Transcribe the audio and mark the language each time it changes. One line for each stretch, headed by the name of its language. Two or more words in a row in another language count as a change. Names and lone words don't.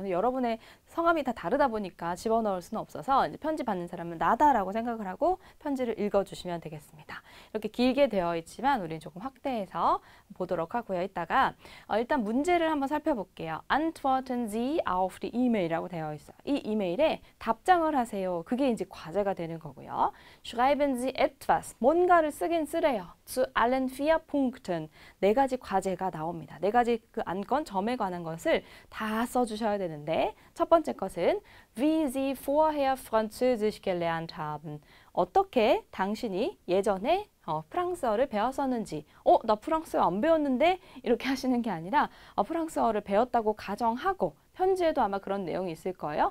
Korean: 근데 여러분의 성함이 다 다르다 보니까 집어넣을 수는 없어서 이제 편지 받는 사람은 나다라고 생각을 하고 편지를 읽어주시면 되겠습니다. 이렇게 길게 되어 있지만 우리는 조금 확대해서 보도록 하고요. 이따가 일단 문제를 한번 살펴볼게요.
German: Antworten Sie auf die E-Mail
Korean: 이라고 되어 있어요. 이 이메일에 답장을 하세요. 그게 이제 과제가 되는 거고요.
German: Schreiben Sie etwas.
Korean: 뭔가를 쓰긴 쓰래요.
German: Zu allen 4 Punkten.
Korean: 4가지 과제가 나옵니다. 4가지 그 안건, 점에 관한 것을 다 써주셔야 되는데 첫 번째 것은
German: Wie Sie vorher Französisch gelernt haben.
Korean: 어떻게 당신이 예전에 프랑스어를 배웠었는지 나 프랑스어 안 배웠는데 이렇게 하시는 게 아니라 프랑스어를 배웠다고 가정하고 편지에도 아마 그런 내용이 있을 거예요.